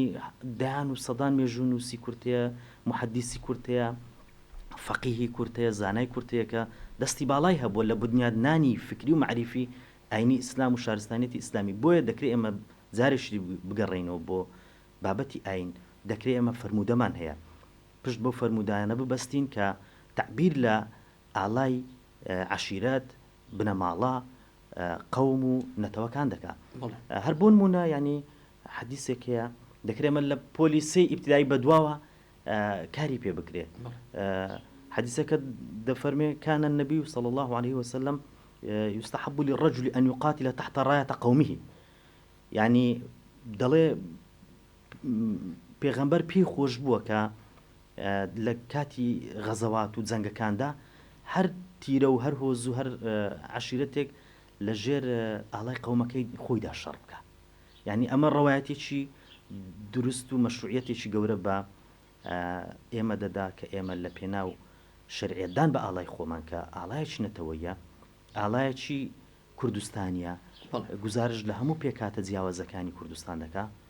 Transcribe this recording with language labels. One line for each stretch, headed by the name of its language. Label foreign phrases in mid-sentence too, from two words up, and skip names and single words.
Central Kurdish: دایان و سەدان مێژوو نووسی کورتەیە محەدیسی کورتەیە فەقیهی کورتەیە زانای کورتەیە کە دەستی باڵای هەبووە لە بنیادنانی فکری و معریفی ئاینی ئیسلام و شارستانیەتی ئیسلامی بۆیە دەکرێت ئێمە جارێکی بگەڕێینەوە بۆ بابەتی ئاین دەکرێت ئێمە فرموودەمان هەیە پشت بۆ فرموودانە ببەستین کە تعبیر لە ئاڵای عەشیرەت بنەماڵە قەوم و نەتەوەکان دەکات. بەڵێ هەر بۆ نمونە ینی حەدیثێک هەیە دەکرێمە لە پۆلیسی ئیبتیدایی بەدواوە کاری پێ بکرێت. حديثك دفرمي
Arabic: كان النبي صلى الله عليه وسلم يستحب للرجل أن يقاتل تحت راية قومه.
Central Kurdish: يعني دلي پیغمبر پی خوش بووە کە لە کاتی غەزەوات و جەنگەکاندا هەر تیرە و هەر هۆز و هەر عشیرەتێک لە ژێر ئاڵای قەومەکەی خۆیدا شەڕ بکە. یعنی ئەمە ڕەوایەتێکی دروست و مەشروعیەتێکی گەورە بە ئێمە دەدا کە ئێمە لە پێناو شەرعیەتدان بە ئاڵای خۆمان کە ئاڵایەکی نەتەوەیە، ئاڵایەکی کوردستانیە، گزارش لە هەموو پێکاتە جیاوازەکانی کوردستان دەکا.